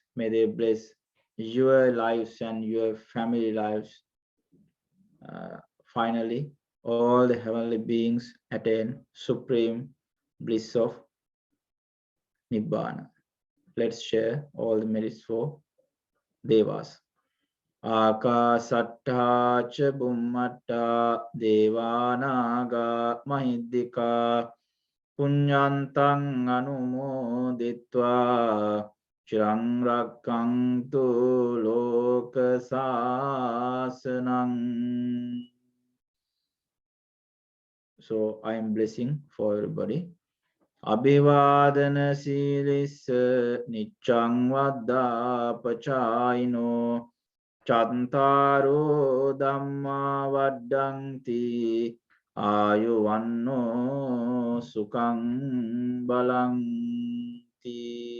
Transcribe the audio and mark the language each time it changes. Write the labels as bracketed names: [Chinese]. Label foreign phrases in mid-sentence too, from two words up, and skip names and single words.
[English] May they bless your lives and your family lives. Finally, all the heavenly beings attain supreme bliss of Nibbana. Let's share all the merits for Devas. [Pali] Akasatta cha bummatta devanaga mahiddhika punyantang anumoditva chirang rakkantu lokasasanang. [English] So I am blessing for everybody. [Pali] Abhivadana silissa niccang vaddha pachayino chantaro dhamma vaddanti ayuvanno sukhang balanti.